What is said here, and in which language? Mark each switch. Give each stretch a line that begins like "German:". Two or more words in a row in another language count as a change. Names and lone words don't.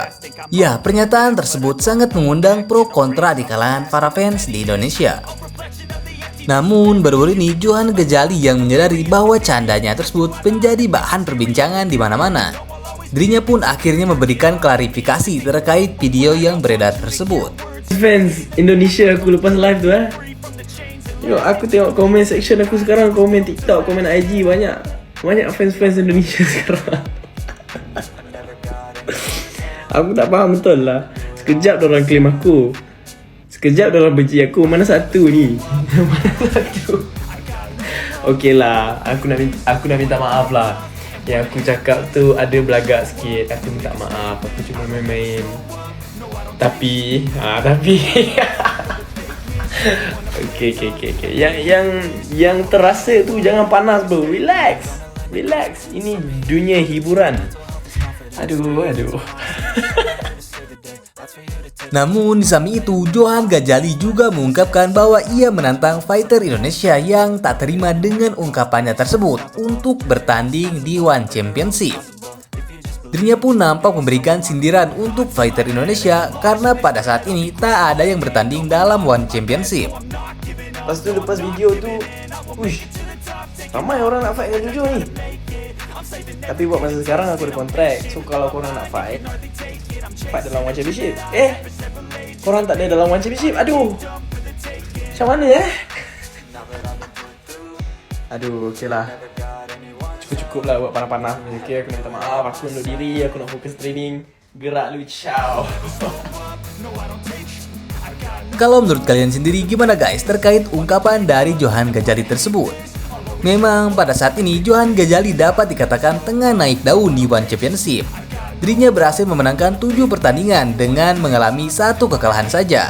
Indonesian: Ya, pernyataan tersebut sangat mengundang pro kontra di kalangan para fans di Indonesia. Namun baru-baru ini Johan Gazali yang menyadari bahwa candanya tersebut menjadi bahan perbincangan di mana-mana. Dirinya pun akhirnya memberikan klarifikasi terkait video yang beredar tersebut.
Malay: Fans Indonesia aku lepas live tu Yo, aku tengok komen section aku sekarang, komen TikTok, komen IG, banyak fans Indonesia sekarang. Aku tak faham betul lah. Sekejap dorang claim aku, sekejap dorang benci aku. Mana satu ni? Mana satu? Okey lah, aku nak minta maaf lah. Yang aku cakap tu ada belagak sikit. Aku minta maaf. Aku cuma main-main. Tapi Okay. Yang terasa tu jangan panas bro. Relax. Ini dunia hiburan. Aduh.
Indonesian: Namun di samping itu, Johan Gazali juga mengungkapkan bahwa ia menantang fighter Indonesia yang tak terima dengan ungkapannya tersebut untuk bertanding di One Championship. Dirinya pun nampak memberikan sindiran untuk fighter Indonesia karena pada saat ini tak ada yang bertanding dalam One Championship.
Malay: Lepas video tu, ramai orang nak fight dengan Jojo ni. Tapi buat masa sekarang aku ada kontrak. So kalau korang nak fight dalam One Championship. Korang tak ada dalam One Championship. Aduh, macam mana Aduh, okey lah. Cukup lah buat panas-panas. Okay, aku nak minta maaf. Aku undur diri. Aku nak fokus training. Gerak lu, ciao.
Indonesian: Kalau menurut kalian sendiri gimana guys terkait ungkapan dari Johan Gazali tersebut? Memang pada saat ini Johan Gazali dapat dikatakan tengah naik daun di One Championship. Dirinya berhasil memenangkan 7 pertandingan dengan mengalami 1 kekalahan saja.